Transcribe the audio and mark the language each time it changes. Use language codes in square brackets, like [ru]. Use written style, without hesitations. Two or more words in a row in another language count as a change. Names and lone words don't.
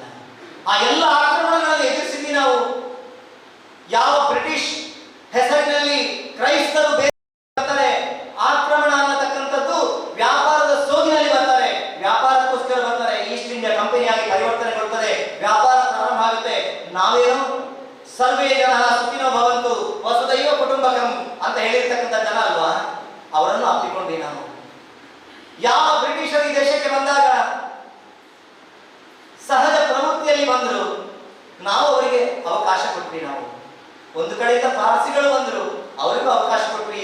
[kn] ಆ ಎಲ್ಲ ಆಕ್ರಮಣಗಳನ್ನು ಎದುರಿಸಿದ್ವಿ ನಾವು. ಯಾವ ಬ್ರಿಟಿಷ್ ಹೆಸರಿನಲ್ಲಿ ಕ್ರೈಸ್ತರು ಬರ್ತಾರೆ, ಆಕ್ರಮಣ ಅನ್ನತಕ್ಕಂಥದ್ದು ವ್ಯಾಪಾರದ ಸೋಗಿನಲ್ಲಿ ಬರ್ತಾರೆ, ವ್ಯಾಪಾರಕ್ಕೋಸ್ಕರ ಬರ್ತಾರೆ. [en] East India Company [kn] ಪರಿವರ್ತನೆಗೊಳ್ತಾರೆ, ವ್ಯಾಪಾರ ಪ್ರಾರಂಭ ಆಗುತ್ತೆ. ನಾವೇನು [sa] ಸರ್ವೇ ಜನ ಸುಖಿನೋ ಭವಂತು ವಸುದೈವ ಕುಟುಂಬಕಂ [kn] ಅಂತ ಹೇಳಿರ್ತಕ್ಕಂಥ ಜನ ಅಲ್ವಾ, ಅವರನ್ನು ಅಪ್ಪಿಕೊಂಡ್ವಿ ನಾವು. ಯಾವ ಬ್ರಿಟಿಷರು ಈ ದೇಶಕ್ಕೆ ಬಂದಾಗ ಸಹಜ ಪ್ರವೃತ್ತಿಯಲ್ಲಿ ಬಂದರು, ನಾವು ಅವರಿಗೆ ಅವಕಾಶ ಕೊಟ್ವಿ. ನಾವು ಒಂದು ಕಡೆಯಿಂದ ಪಾರ್ಸಿಗಳು ಬಂದರು, ಅವರಿಗೂ ಅವಕಾಶ ಕೊಟ್ವಿ.